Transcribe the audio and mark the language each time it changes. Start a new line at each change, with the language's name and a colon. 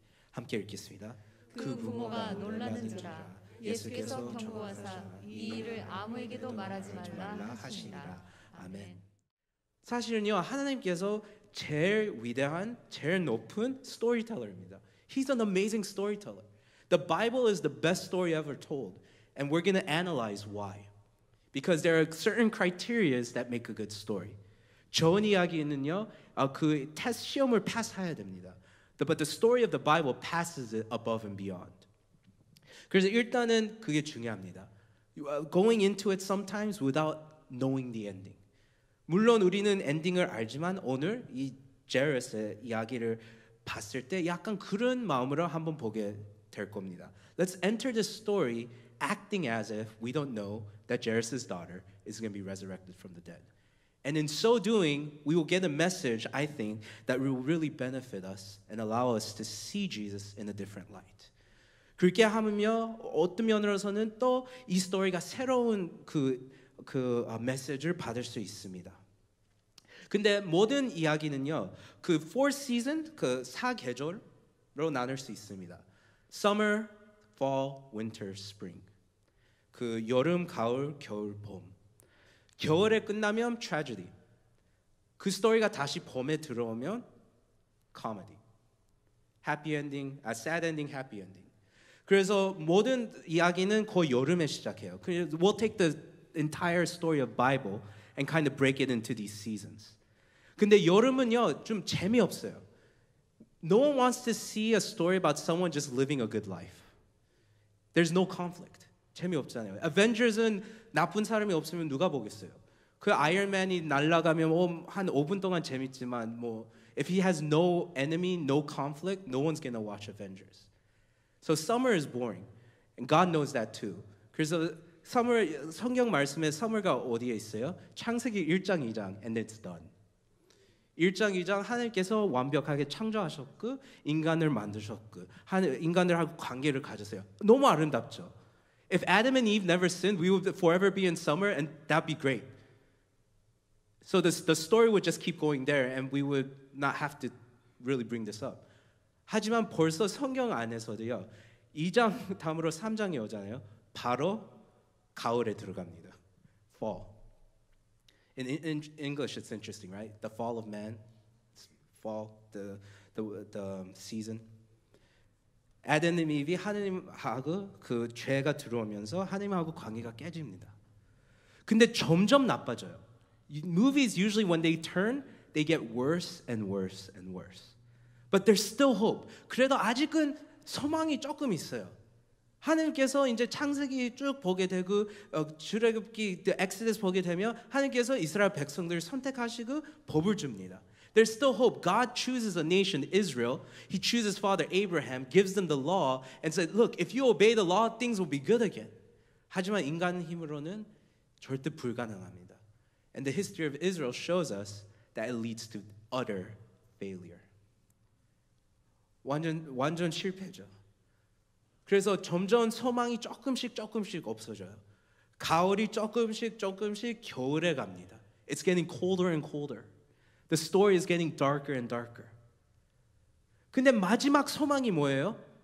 Korean: 함께 읽겠습니다. 그 부모가 놀라는지라. 예수께서 경고하사 이 일을 아무에게도 말하지 말라 하시니라. 아멘. 사실은요 하나님께서 제일 위대한, 제일 높은 스토리텔러입니다.
English: He's an amazing storyteller. The Bible is the best story ever told, and we're going to analyze why. Because there are certain criteria that make a good story.
Korean: 좋은 이야기는요, 그 테스트 시험을 패스해야 됩니다.
English: But the story of the Bible passes it above and beyond.
Korean: 그래서 일단은 그게 중요합니다.
English: Going into it sometimes without knowing the ending.
Korean: 물론 우리는 엔딩을 알지만 오늘 이 제르스의 이야기를 봤을 때 약간 그런 마음으로 한번 보게 될 겁니다.
English: Let's enter this story acting as if we don't know that Jairus' daughter is going to be resurrected from the dead. And in so doing, we will get a message, I think, that will really benefit us and allow us to see Jesus in a different light.
Korean: 그렇게 하면요, 어떤 면으로서는 또 이 스토리가 새로운 그 메시지를 받을 수 있습니다. 근데 모든 이야기는요, 그 4 season, 그 4계절로 나눌 수 있습니다.
English: Summer, Fall, Winter, Spring.
Korean: 그 여름, 가을, 겨울, 봄. 겨울에 끝나면 tragedy. 그 스토리가 다시 봄에 들어오면 comedy.
English: Happy ending, sad ending, happy ending.
Korean: 그래서 모든 이야기는 거의 여름에 시작해요.
English: We'll take the entire story of Bible and kind of break it into these seasons.
Korean: 근데 여름은요 좀 재미없어요.
English: No one wants to see a story about someone just living a good life. There's no conflict.
Korean: 재미없잖아요. Avengers은 나쁜 사람이 없으면 누가 보겠어요? 그 아이언맨이 날아가면 한 5분 동안 재밌지만
English: if he has no enemy, no conflict, no one's gonna watch Avengers. So summer is boring. And God knows that too.
Korean: 그래서 성경 말씀에 summer가 어디에 있어요? 창세기 1장 2장
English: and it's done.
Korean: 1장 2장 하나님께서 완벽하게 창조하셨고 인간을 만드셨고 인간들하고 관계를 가졌어요. 너무 아름답죠.
English: If Adam and Eve never sinned, we would forever be in summer, and that'd be great. So the story would just keep going there, and we would not have to really bring this up.
Korean: 하지만 벌써 성경 안에서도요. 2장 다음으로 3장에 오잖아요. 바로 가을에 들어갑니다.
English: Fall. In English, it's interesting, right? The fall of man, fall, the season.
Korean: 아담 이브이 하나님하고 그 죄가 들어오면서 하나님하고 관계가 깨집니다. 근데 점점 나빠져요.
English: Movies usually when they turn, they get worse and worse and worse. But there's still hope.
Korean: 그래도 아직은 소망이 조금 있어요. 하나님께서 이제 창세기 쭉 보게 되고 출애굽기, the Exodus 보게 되면 하나님께서 이스라엘 백성들을 선택하시고 법을 줍니다.
English: There's still hope. God chooses a nation, Israel. He chooses father Abraham, gives them the law, and said, look, if you obey the law, things will be good again.
Korean: 하지만 인간 힘으로는 절대 불가능합니다.
English: And the history of Israel shows us that it leads to utter failure.
Korean: 완전 실패죠. 그래서 점점 소망이 조금씩 없어져요. 가을이 조금씩 겨울에 갑니다.
English: It's getting colder and colder. The story is getting darker and darker.
Korean: 근데 마지막 소망이 뭐예요?